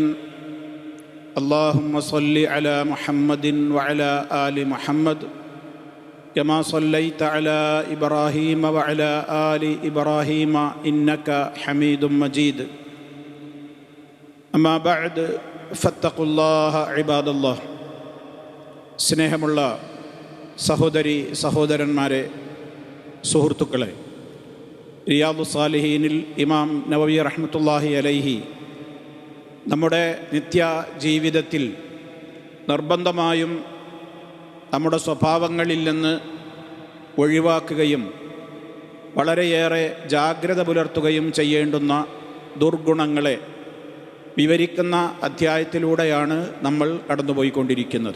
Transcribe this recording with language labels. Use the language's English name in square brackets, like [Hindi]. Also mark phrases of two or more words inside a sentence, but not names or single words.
[Arabic] اللهم صل على محمد وعلى آل محمد كما صليت على إبراهيم وعلى آل إبراهيم إنك حميد مجيد. أما بعد فاتقوا الله عباد الله. [Malayalam] സ്നേഹമുള്ള സഹോദരി സഹോദരന്മാരെ, സുഹൃത്തുക്കളെ, റിയാദു സാലിഹീനിൽ ഇമാം നവവി [Arabic] رحمة الله عليه [Malayalam] നമ്മുടെ നിത്യ ജീവിതത്തിൽ നിർബന്ധമായും നമ്മുടെ സ്വഭാവങ്ങളിൽ നിന്ന് ഒഴിവാക്കുകയും വളരെയേറെ ജാഗ്രത പുലർത്തുകയും ചെയ്യേണ്ടുന്ന ദുർഗുണങ്ങളെ വിവരിക്കുന്ന അധ്യായത്തിലൂടെയാണ് നമ്മൾ കടന്നുപോയിക്കൊണ്ടിരിക്കുന്നത്.